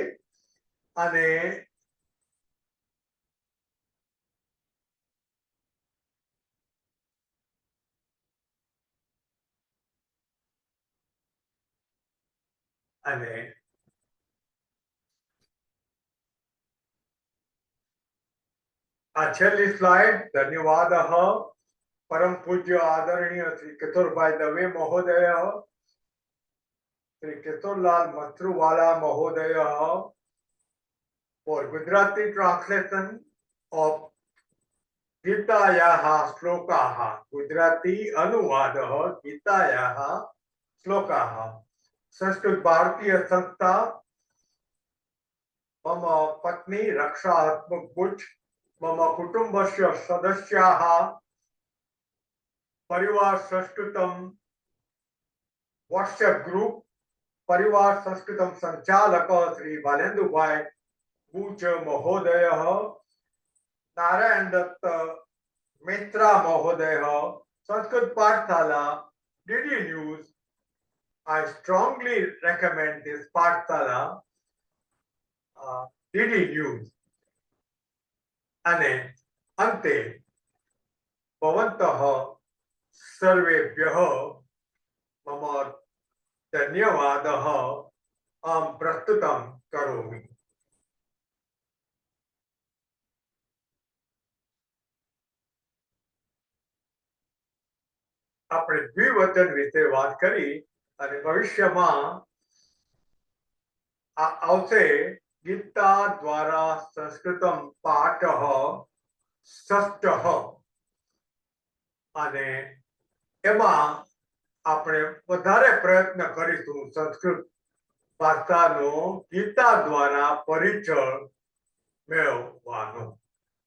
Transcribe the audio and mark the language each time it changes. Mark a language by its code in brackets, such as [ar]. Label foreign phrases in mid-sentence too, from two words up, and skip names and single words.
[gu] અને અને આ છેલ્લી સ્લાઇડ. ધન્યવાદઃ પરમ પૂજ્ય આદરણીય શ્રી કિશોરભાઈ દવે મહોદય, શ્રી કિશોરલાલ મથુરવાલા મહોદય [en] for Gujarati translation of [sa] गीतायाः श्लोकाः. गुजराती अनुवादः गीतायाः श्लोकाः. સંસ્કૃત ભારતીય સંસ્થા मम पत्नी रक्षात्मक बुच मम कुटुंबस्य सदस्याः परिवार संस्कृतम [en] WhatsApp group [sa] परिवार संस्कृतम संचालक श्री बालेंदु भाई बुच महोदय, नारायण दत्त मित्रा महोदय, संस्कृत पाठशाला डीडी न्यूज. [en] I strongly recommend this पाठशाला डीडी न्यूज. [gu] અને અંતે [sa] भवन्तः सर्वेभ्यः मम धन्यवादः अहं प्रस्तुतं करोमि. [gu] આપણે દ્વિવચન વિશે વાત કરી, અને ભવિષ્યમાં આવશે ગીતા દ્વારા [sa] संस्कृतम पाठः षष्ठः, [gu] અને એમાં આપણે વધારે પ્રયત્ન કરીશું સંસ્કૃત ભાષાનો ગીતા દ્વારા પરિચય મેળવવાનો.